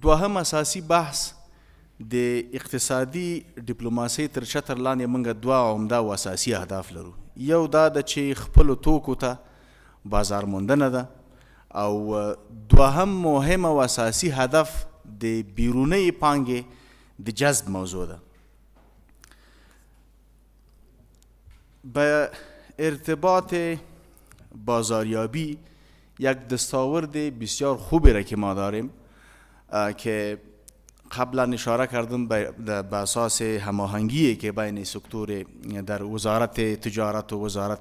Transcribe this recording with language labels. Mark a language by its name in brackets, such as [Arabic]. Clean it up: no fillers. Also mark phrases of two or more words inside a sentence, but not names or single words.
[Pashto] دوهم اساسي بحث د اقتصادي ډیپلوماسۍ تر چتر لاندې موږ 2 عمده او اساسي اهداف لرو. یو دا ده چې خپلو توکو ته بازار موندنه ده او دوهم مهم او اساسي هدف د بیرونی پانګې د جذب موضوع ده. [Persian] به ارتباط بازاریابی یک دستاورد بسیار خوبی را که ما داریم که قبلا اشاره کردم به اساس هماهنگی که بین سکتور در وزارت تجارت و وزارت